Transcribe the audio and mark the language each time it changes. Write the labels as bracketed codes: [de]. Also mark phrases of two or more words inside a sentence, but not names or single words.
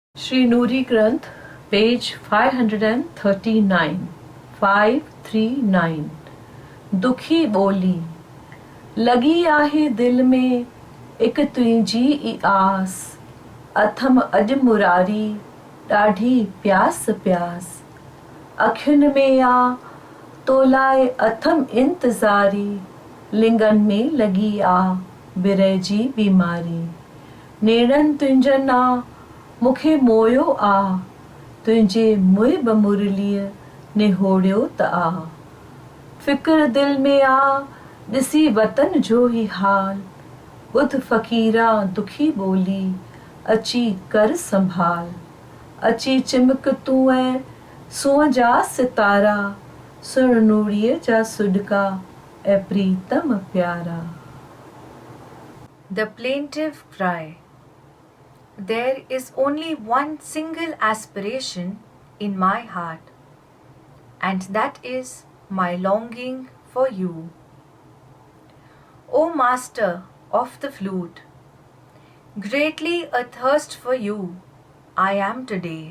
[en] Sri Nuri Granth, page 539, 539. [sd] दुखी बोली, लगी आहे दिल में एक तुंहिंजी ई आस, अथम अॼु मुरारी ॾाढी प्यास प्यास, अखियुनि में आ तो लाइ अथम इंतज़ारी, लिंगन में लगी आ बिरह जी बीमारी, नेड़नि तुंहिंजनि आ मूंखे मोयो आ, तुंहिंजे मुहिब मुरलीअ निहोड़ियो त आ, फिक्र दिल में आ ॾिसी वतन जो ही हाल, ॿुध फ़क़ीरा दुखी ॿोली अची कर संभाल, अची चिमक तूं ऐं सूंहं जा सितारा, सुण नूरीअ जा सुॾका ऐं प्रीतम प्यारा. [en] The plaintive cry. There is only one single aspiration in my heart, and that is my longing for you. O Master of the flute, greatly athirst for you I am today.